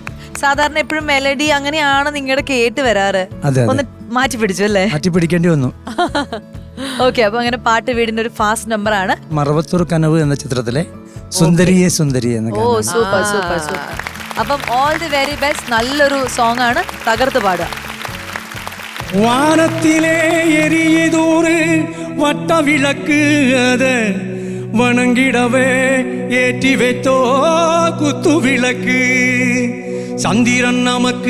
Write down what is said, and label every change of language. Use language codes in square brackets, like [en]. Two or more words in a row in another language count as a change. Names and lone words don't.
[ml] സാധാരണ എപ്പോഴും മെലഡി അങ്ങനെയാണ് നിങ്ങളുടെ കേട്ട് വരാറ്. ഒന്ന് മാറ്റി പിടിച്ചു അല്ലേ? മാറ്റി പിടിക്കേണ്ടി വന്നു. ഓക്കെ, അപ്പൊ അങ്ങനെ പാട്ട് വീടിന്റെ ഒരു [en] fast number [ml] ആണ് മറവത്തൂർ കനവ് എന്ന ചിത്രത്തിലെ സുന്ദരിയെ സുന്ദരി എന്ന ഓ സൂപ്പർ സൂപ്പർ സൂപ്പർ. അപ്പം [en] all the very best. [ml] നല്ലൊരു സോങ് ആണ്, തകർത്ത് പാടുക. [ta] வானத்திலே எரியதோறு வட்ட விளக்கு அத வணங்கிடவே ஏற்றி வைத்தோ குத்து விளக்கு சந்திரன் நமக்கு